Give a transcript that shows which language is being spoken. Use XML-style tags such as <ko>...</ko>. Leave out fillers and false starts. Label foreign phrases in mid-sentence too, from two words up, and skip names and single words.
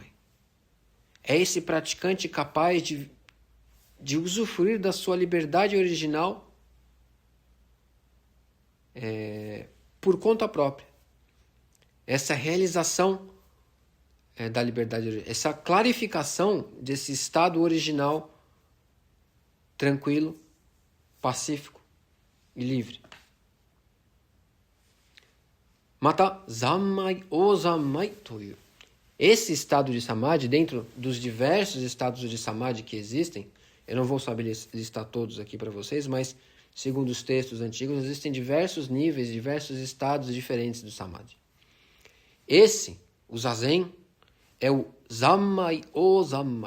<pt>É esse praticante capaz de usufruir da sua liberdade original por conta própria. Essa realização da liberdade original, essa clarificação desse estado original tranquilo, pacífico e livre.</pt> <ja>また、三昧王三昧という.</ja> <pt>Esse estado de samadhi, dentro dos diversos estados de samadhi que existem, eu não vou saber listar todos aqui para vocês, mas segundo os textos antigos, existem diversos níveis, diversos estados diferentes do samadhi. Esse, o zazen, é o</pt> <ja>三昧王三昧.</ja>